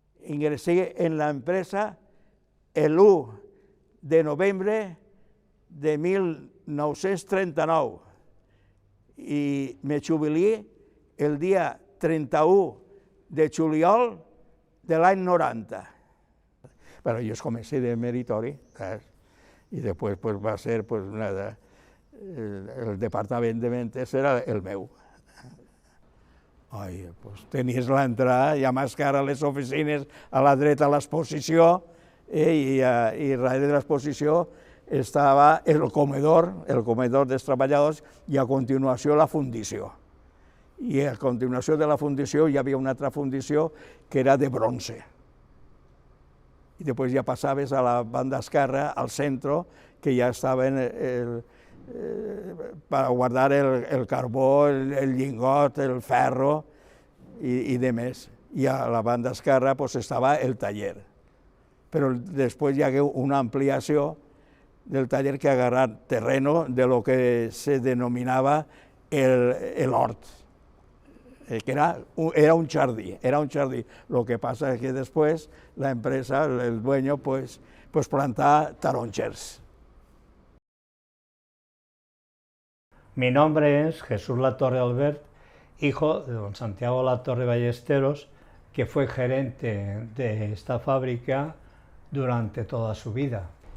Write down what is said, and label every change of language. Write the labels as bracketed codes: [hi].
[es] Ingresé en la empresa [ca] el 1 de novembre de 1939 i me jubilé el dia 31 de juliol de l'any 90. [es] Bueno, yo comencé de meritori, y después pues, va a ser pues, [ca] el departament de mentes era el meu. Ai, pues, tenies l'entrada, ja més que ara les oficines a la dreta a l'exposició, i darrere de l'exposició estava el comedor dels treballadors, i a continuació la fundició. I a continuació de la fundició hi havia una altra fundició que era de bronze. I després ja passaves a la banda esquerra, al centre, que ja estaven per guardar el carbó, el lingot, el ferro i demés. I a la banda esquerra pues, estava el taller. Però després hi hagué una ampliació del taller que ha agarrat terreno de lo que se denominava l'hort, que era un jardí. [es] Lo que pasa es que después la empresa, el dueño, pues plantaba taronchers. Mi nombre es Jesús Latorre Albert, hijo de don Santiago Latorre Ballesteros, que fue gerente de esta fábrica durante toda su vida.